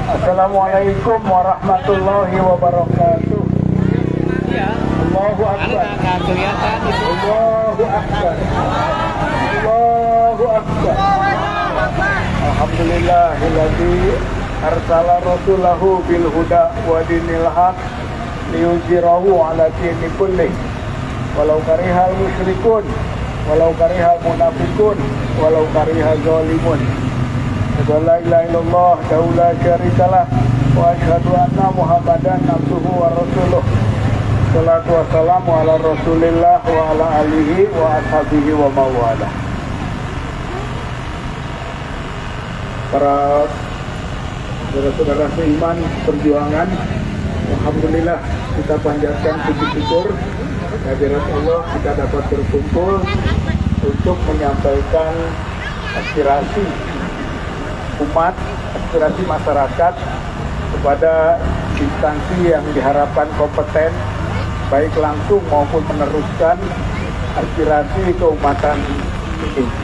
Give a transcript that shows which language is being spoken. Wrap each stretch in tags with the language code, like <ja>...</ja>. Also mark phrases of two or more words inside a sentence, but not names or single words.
<ar>السلام عليكم ورحمة الله وبركاته. الله أكبر. الله أكبر. الله أكبر. الحمد لله الذي أرسل رسوله بالهدى ودين الحق ليظهره على الدين كله ولو كره المشركون ولو كره المنافقون ولو كره الظالمون. لا إله إلا الله لا شريك له وأشهد أن محمدا عبده ورسوله. الصلاة والسلام على رسول الله وعلى آله وأصحابه ومن والاه.</ar> <id>Para saudara-saudara seiman perjuangan, alhamdulillah kita panjatkan puji syukur kehadirat Allah kita dapat berkumpul untuk menyampaikan aspirasi umat, aspirasi masyarakat kepada instansi yang diharapkan kompeten, baik langsung maupun meneruskan aspirasi keumatan ini.</id>